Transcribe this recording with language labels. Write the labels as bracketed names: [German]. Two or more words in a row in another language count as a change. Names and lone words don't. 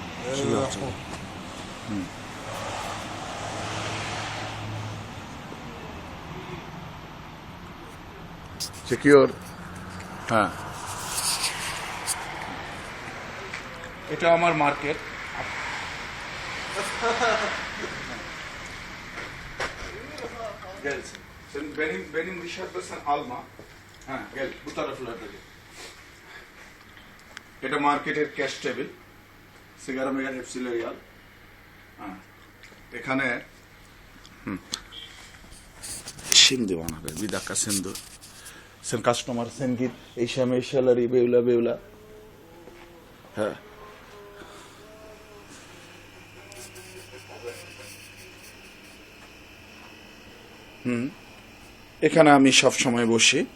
[Bangla] সিকিউর। হ্যাঁ, এটা আমার মার্কেট। [Turkish] Gel. Benim dışarıda sen alma. Ha, gel bu taraflarda gel. [Bangla] এটা মার্কেটের ক্যাশ টেবিল, সিগারা মেগার [Turkish] hepsiyle al. [Bangla] এখানে [Turkish] şimdi bana ver. Bir dakika sen dur. Sen customer sen git. Eşyaları böyle. He. [Bangla] এখানে আমি সব সময় বসি।